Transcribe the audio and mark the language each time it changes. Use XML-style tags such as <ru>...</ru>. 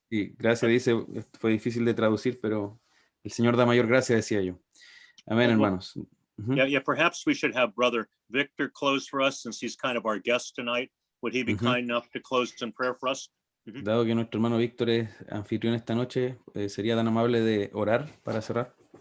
<es>Sí, gracias, dice, fue difícil de traducir, pero el Señor da mayor gracia, decía yo. Amén, hermanos.</es> <en>Yeah. Perhaps we should have Brother Victor close for us, since he's kind of our guest tonight. Would he be kind enough to close in prayer for us?</en> <es>Dado que nuestro hermano Víctor es anfitrión esta noche, ¿sería tan amable de orar para cerrar?</es>